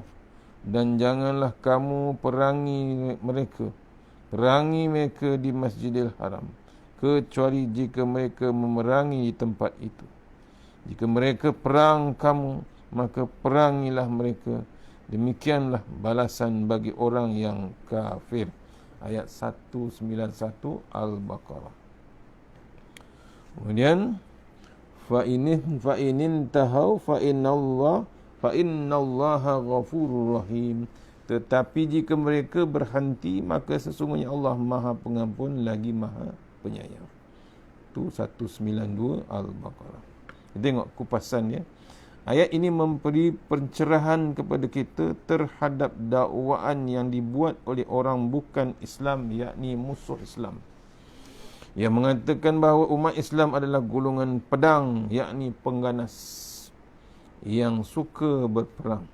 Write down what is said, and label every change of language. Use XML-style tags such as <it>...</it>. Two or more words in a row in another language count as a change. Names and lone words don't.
<ms>Dan janganlah kamu perangi mereka di Masjidil Haram, kecuali jika mereka memerangi tempat itu. Jika mereka perang kamu, maka perangilah mereka. Demikianlah balasan bagi orang yang kafir. Ayat 191 Al-Baqarah.</ms> <ar>Kemudian فإن انتهوا فإن الله غفور رحيم.</ar> <ms>Tetapi jika mereka berhenti, maka sesungguhnya Allah Maha Pengampun lagi Maha Penyayang. Itu 192 Al-Baqarah. Tengok kupasan dia. Ayat ini memberi pencerahan kepada kita terhadap dakwaan yang dibuat oleh orang bukan Islam, yakni musuh Islam, yang mengatakan bahawa umat Islam adalah golongan pedang, yakni pengganas yang suka berperang.</ms>